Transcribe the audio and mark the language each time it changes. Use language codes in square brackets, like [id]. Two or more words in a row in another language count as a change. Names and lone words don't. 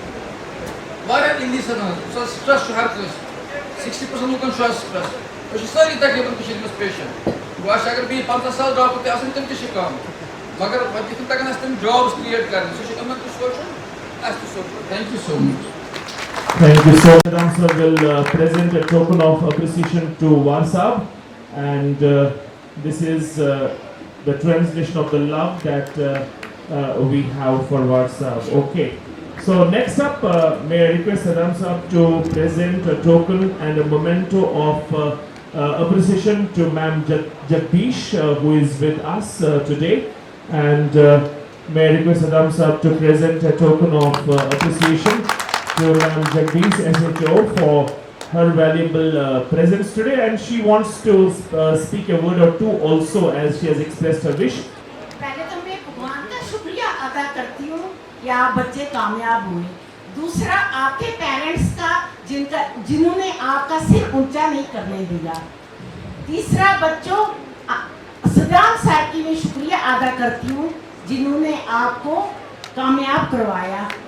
[ks] واریاہ اِنڈیٖسن ہٕنٛز سٹرٛس چھُ ہر کٲنٛسہِ 60% لُکن چھُ آز سٹرٛس أسۍ چھِ سٲری تقریٖبن کٔشیٖرِ منٛز پیشنٹ گوٚو اَسہِ اگر بیٚیہِ 50,000 ڈاکٹر تہِ آسان تِم تہِ چھِ کَم مگر وۄنۍ کِتھ کٔنۍ تَگن اَسہِ تِم جابٕس کِرٛیٹ کَرٕنۍ سُہ چھُ یِمن تہِ سونٛچُن اَسہِ تہِ سونٛچُن [en] thank you so much Thank you so much. Saddam sir will present a token of appreciation to Warsab, and this is the translation of the love that we have for Warsab. Okay. So next up, may I request Saddam sir to present a token and a memento of appreciation to Ma'am Jagdish, who is with us today, and may I request Saddam sir to present a token of appreciation to Ma'am Jagdish SHO for her valuable presence today, and she wants to speak a word or two also, as she has expressed her wish. [hi] पहले तो मैं भगवान का शुक्रिया अदा करती हूँ कि आप बच्चे कामयाब हुए। दूसरा आपके पेरेंट्स का जिन्होंने आपका सिर ऊंचा नहीं करने दिया। तीसरा बच्चों सदाम सर की मैं शुक्रिया अदा करती हूँ जिन्होंने आपको कामयाब करवाया।